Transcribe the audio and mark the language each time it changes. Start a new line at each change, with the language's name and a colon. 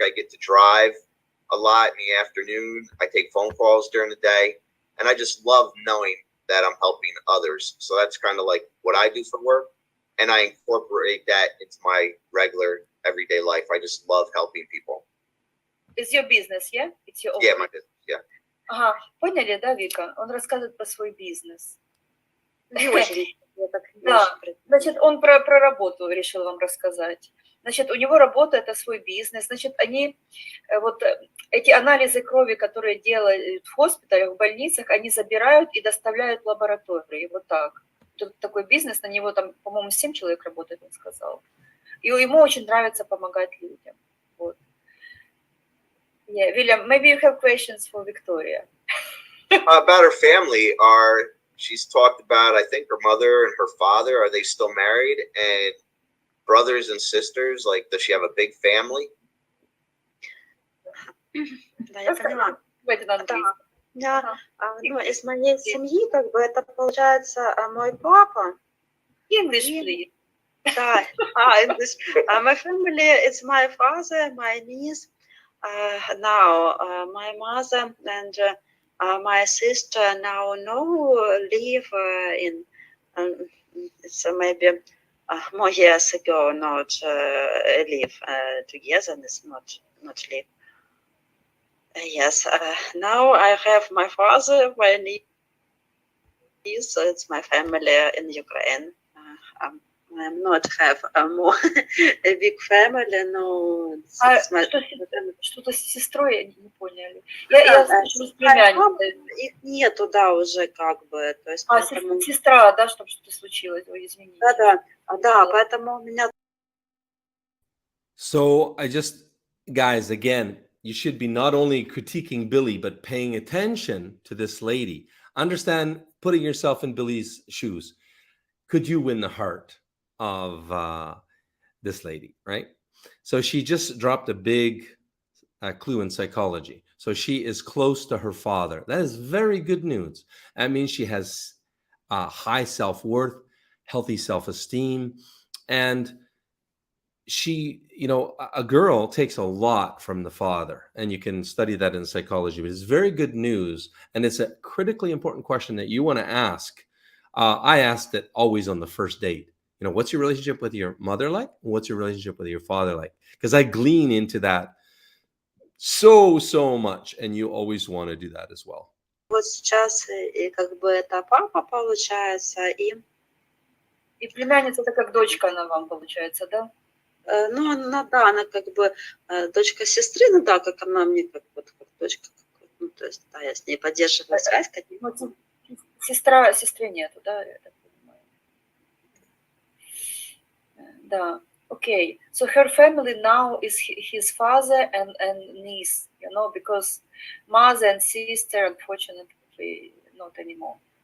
English: I get to drive a lot in the afternoon. I take phone calls during the day. And I just love knowing that I'm helping others. So that's kind of like what I do for work. And I incorporate that into my regular everyday life. I just love helping people. It's your business, yeah? It's your own Yeah, business. my business, yeah.
Russian: Ага, поняли, да, Вика? Он рассказывает про свой бизнес. Не очень. Я так не Да, очень представляю. значит, он про работу решил вам рассказать. Значит, у него работа – это свой бизнес. Значит, они, вот эти анализы крови, которые делают в госпиталях, в больницах, они забирают и доставляют в лаборатории. Вот так. Тут такой бизнес, на него там, по-моему, 7 человек работает, он сказал. И ему очень нравится помогать людям. Вот.
English: Yeah, William, maybe you have questions for Victoria. About her family, she's talked about, I think, her mother and her father. Are they still married? And brothers and sisters? Like, does she have a big family?
Russian: Да, я поняла. Давайте на английском. Да, ну, из моей семьи, как бы, это получается мой папа.
English: English, please.
Russian: Да, English.
English: My family, it's my father, my niece, now my mother and my sister now live in, it's maybe more years ago, not live together, it's not live. Yes, now I have my father, my niece, so it's my family in Ukraine. I'm not have a big family, no.
Russian: Что-то с сестрой, я не поняли. Я слышу с племянницей. Их нету, да, уже как бы. То есть, поэтому... сестра, да, чтобы что-то случилось, ой, извините. Да, поэтому у меня...
English: So guys, again, you should be not only critiquing Billy, but paying attention to this lady. Understand, putting yourself in Billy's shoes. Could you win the heart of this lady, right? So she just dropped a big clue in psychology. So she is close to her father. That is very good news. That means she has high self-worth, healthy self-esteem, and she, a girl takes a lot from the father, and you can study that in psychology, but it's very good news. And it's a critically important question that you want to ask. I asked it always on the first date. What's your relationship with your mother like? What's your relationship with your father like? Because I glean into that so much, and you always want to do that as well.
Russian: Вот сейчас как бы это папа получается, и племянница это как дочка она вам получается, да? Ну, она как бы дочка сестры, ну да, как она мне как дочка, ну, то есть, да, я с ней поддерживаю связь. Сестра, сестры нету, да, я так понимаю. Да, okay.
English: So her family now is his father and niece, because mother and sister, unfortunately, not anymore.